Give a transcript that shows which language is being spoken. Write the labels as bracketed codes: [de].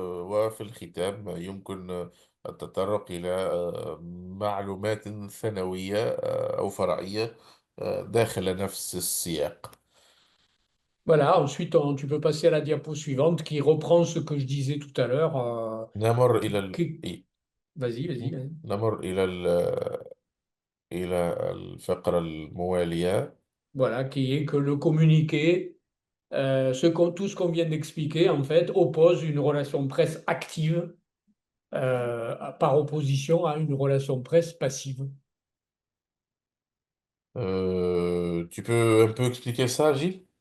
[ar] وفي الختام يمكن التطرق إلى معلومات ثانوية أو فرعية داخل نفس السياق. [fr] Voilà, ensuite tu peux passer à la diapo suivante qui reprend ce que je disais tout à l'heure. [ar] نمر إلى [fr] Vas-y, vas-y, vas-y. [ar] نمر إلى الفقرة الموالية. [fr] Voilà, qui est que le communiqué. Tout ce qu'on vient d'expliquer, en fait, oppose une relation presse active par opposition à une relation presse passive. Tu peux un peu expliquer ça, Gilles?